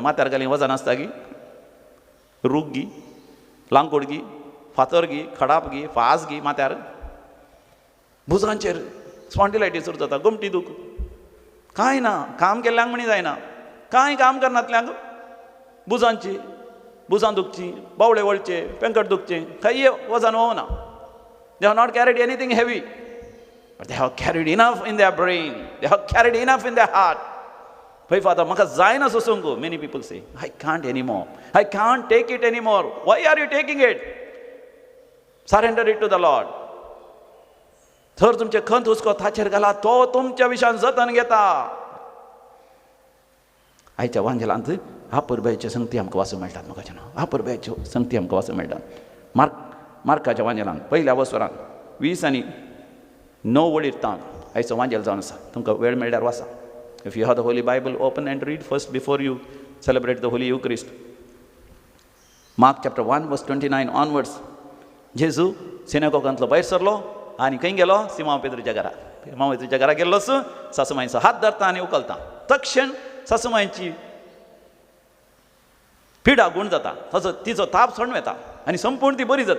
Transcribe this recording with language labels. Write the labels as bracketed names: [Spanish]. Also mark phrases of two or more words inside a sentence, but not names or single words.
[Konkani] माथ्यार घाली वजन आसता गी, रूख गी, लांकूड गी, फातर गी, खडाप गी, फास गी माथ्यार. भुजांचेर स्पॉन्डिलायटीस सुरू जाता, गुमटी दूख. कांय ना, काम केल्ल्यांक म्हणी जायना. कांय काम करनातल्यांक भुजांची, भुजां दुखची, बावळे वळचे, पेंकट दुखचे, खंय वजन वोवना. [English] They have not carried anything heavy, but they have carried enough in their brain. They have carried enough in their heart. Pray, Father, [Konkani] म्हाका जायना सोसूंक. [English] Many people say, I can't anymore. I can't take it anymore. Why are you taking it? Surrender it to the Lord. [Konkani] थर तुमचे खंत हुस्को ताचेर घाला, तो तुमच्या विशयान जतन घेता. आयच्या वांजेलांत आपुरबायेच्यो संगती आमकां वाचूंक मेळटात. म्हाका आपुरबायेच्यो संगती आमकां वाचूंक मेळटात. मार्काच्या वांजेलांत पहिल्या वसरांत 20 आनी 9 वळीर तावन आयचो वांजेल जावन आसा. तुमकां वेळ मेळ्ळ्यार वाचा. [English] If you have the Holy Bible, open and read first before you celebrate the Holy Eucharist. Mark chapter 1 verse 29 onwards. [Konkani] जेजू सिनेगोगांतलो भायर सरलो आनी खंय गेलो? सिमोन पेद्रूच्या घरा. सिमोन पेद्रूच्या घरा गेल्लोच सासूमाईचो हात धरता आनी उखलता. तक्षण सासूमाईची पिडा गूण जाता, ताचो तिचो ताप सण येता आनी संपूर्ण ती बरी जाता.